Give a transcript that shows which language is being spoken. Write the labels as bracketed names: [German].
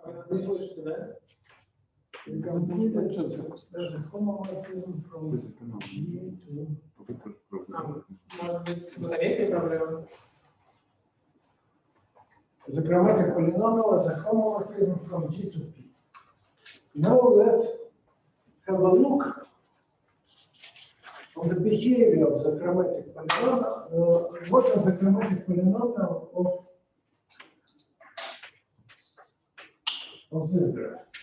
[English] This was today. You can see that there's a homomorphism from G to [Russian] Может быть, с батарейкой проблема? [English] the chromatic polynomial is a homomorphism from G to P. Now let's have a look on the behavior of the chromatic polynomial. What is the chromatic polynomial of this graph?